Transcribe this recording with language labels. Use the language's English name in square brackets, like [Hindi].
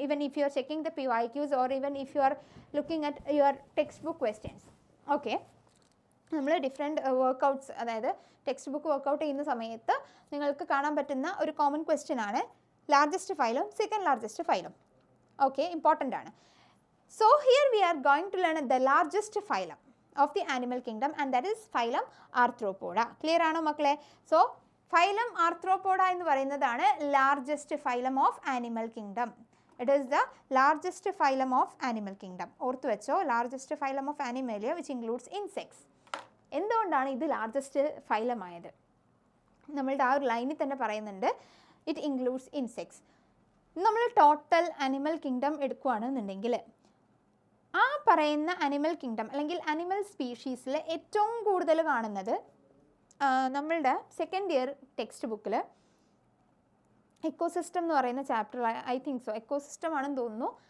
[English] Even if you are checking the PYQs or even if you are looking at your text book questions. [Malayalam] Okay, നമ്മൾ different workouts, അതായത് text book workout ചെയ്യുന്ന സമയത്ത് നിങ്ങൾക്ക് കാണാൻ പറ്റുന്ന ഒരു കോമൺ ക്വസ്റ്റ്യൻ ആണ് largest phylum, second largest phylum. Okay, important ആണ്. [English] So here we are going to learn the largest phylum of the animal kingdom, and that is phylum Arthropoda. [Malayalam] Clear ആണോ മക്കളെ? So phylum Arthropoda എന്ന് പറയുന്നതാണ് [English] largest phylum of animal kingdom. It is the largest phylum of animal kingdom. [Malayalam] ഓർത്തു വെച്ചോ, [English] largest phylum of Animalia which includes insects. [Malayalam] എന്തുകൊണ്ടാണ് ഇത് largest phylum ആയത്? നമ്മളുടെ ആ ഒരു ലൈനിൽ തന്നെ പറയുന്നുണ്ട്, [English] It includes insects. [Malayalam] നമ്മൾ ടോട്ടൽ അനിമൽ കിങ്ഡം എടുക്കുകയാണെന്നുണ്ടെങ്കിൽ ആ പറയുന്ന അനിമൽ കിങ്ഡം അല്ലെങ്കിൽ അനിമൽ സ്പീഷീസിൽ ഏറ്റവും കൂടുതൽ കാണുന്നത് നമ്മളുടെ സെക്കൻഡ് ഇയർ ടെക്സ്റ്റ് ബുക്കിൽ എക്കോസിസ്റ്റം എന്ന് പറയുന്ന chapter, [English] I think so [Malayalam] ecosystem ആണെന്ന് തോന്നുന്നു.